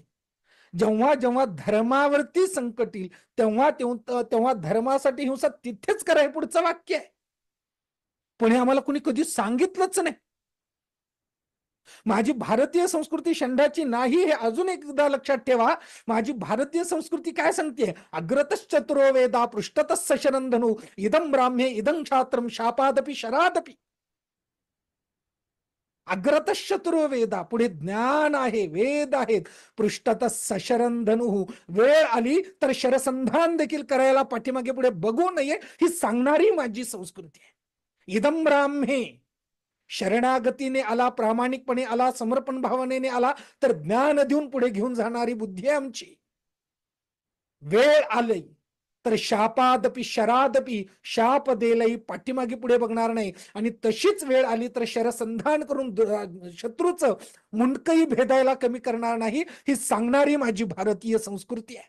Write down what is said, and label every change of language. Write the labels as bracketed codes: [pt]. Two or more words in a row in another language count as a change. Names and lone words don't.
[mr] जेव्हा जेव्हा धर्मावरती संकट येईल तेव्हा तेव्हा धर्मासाठी हिंसा तिथेच करा, हे पुढचं वाक्य आहे. पण हे आम्हाला कुणी कधी सांगितलंच नाही. माझी भारतीय संस्कृती षंडाची नाही हे अजून एकदा लक्षात ठेवा. माझी भारतीय संस्कृती काय सांगते, [sa] अग्रतश्चतुरो वेदा पृष्ठतः शरंधनु इदं ब्राह्म्ये इदं क्षात्रम शापादपि शरादपि. अग्रतश्चतुरो वेदा, [mr] पुढे ज्ञान आहे, वेद आहेत, [sa] पृष्ठतः सशरंधनु, [mr] वेळ आली तर शरसंधान देखील करायला पाठीमागे पुढे बघू नये ही सांगणारी माझी संस्कृती आहे. [sa] इदं ब्राह्म्ये, [mr] शरणागतीने आला, प्रामाणिकपणे आला, समर्पण भावनेने आला तर ज्ञान देऊन पुढे घेऊन जाणारी बुद्धी आहे आमची. वेळ आली तर [sa] शापादपि शरादपि, [mr] शाप देलई, पाठीमागे पुढे बघणार नाही. आणि तशीच वेळ आली तर शरसंधान करून शत्रूचं मुंडकही भेदायला कमी करणार नाही ही सांगणारी माझी भारतीय संस्कृती आहे.